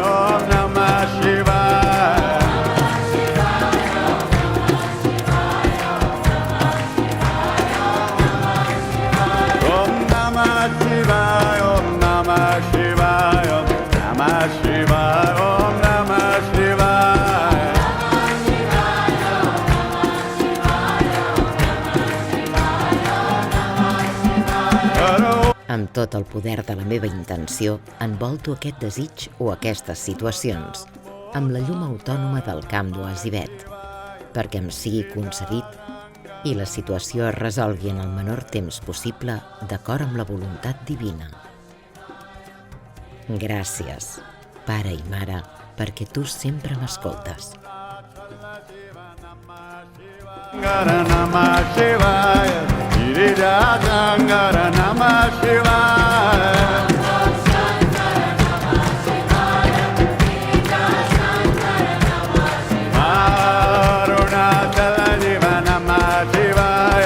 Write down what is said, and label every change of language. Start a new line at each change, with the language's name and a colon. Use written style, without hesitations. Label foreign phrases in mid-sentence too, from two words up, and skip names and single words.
Sanskrit: Om Namah Shivaya. Om Namah Shivaya. Om Namah Shivaya. Om Namah Shivaya. Om Namah Shivaya. Hara Om.
Catalan: Amb tot el poder de la meva intenció, envolto aquest desig o aquestes situacions amb la llum autònoma del camp d'Oasibet, perquè em sigui concedit i la situació es resolgui en el menor temps possible d'acord amb la voluntat divina. Gràcies, Pare i Mare, perquè tu sempre m'escoltes.
Sanskrit: Shankara Namah Shivaya. Girija Shankara Namah Shivaya. Arunachala Shiva Namah Shivaya.